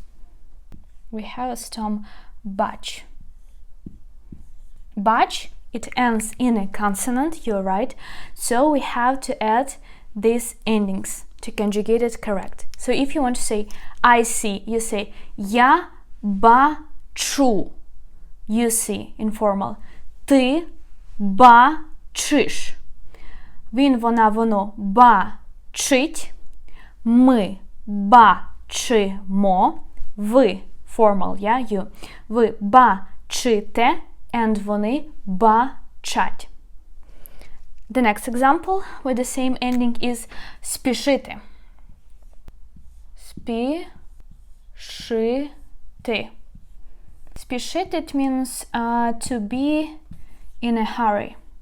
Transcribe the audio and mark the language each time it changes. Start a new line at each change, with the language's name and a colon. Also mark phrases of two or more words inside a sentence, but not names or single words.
English: Bach, it ends in a consonant, you're right, so we have to add these endings to conjugate it correct. So if you want to say I see, you say
Ukrainian: я бачу,
English: you see, informal.
Ukrainian: Ти бачиш. Він, вона, воно бачить. Ми бачимо. Ви,
English: formal, yeah, you.
Ukrainian: Ви бачите, and вони бачать.
English: The next example with the same ending is спішити.
Ukrainian: Спішити. Спішити,
English: it means to be in a hurry.